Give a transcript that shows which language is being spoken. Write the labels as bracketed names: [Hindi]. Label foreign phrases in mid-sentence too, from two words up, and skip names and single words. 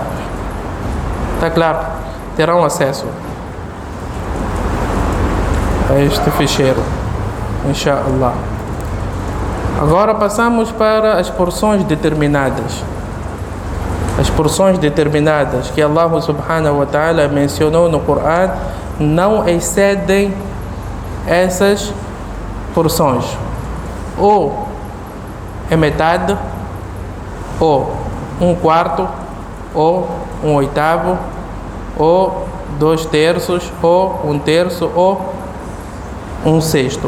[Portuguese] Está claro? Terão acesso a este ficheiro, inshallah. Agora passamos para as porções determinadas. As porções determinadas que Allah [Arabic] سبحانه وتعالى [Portuguese] mencionou no Coran não excedem essas porções. Ou é metade, ou 1/4, ou 1/8, ou 2/3, ou 1/3, ou 1/6.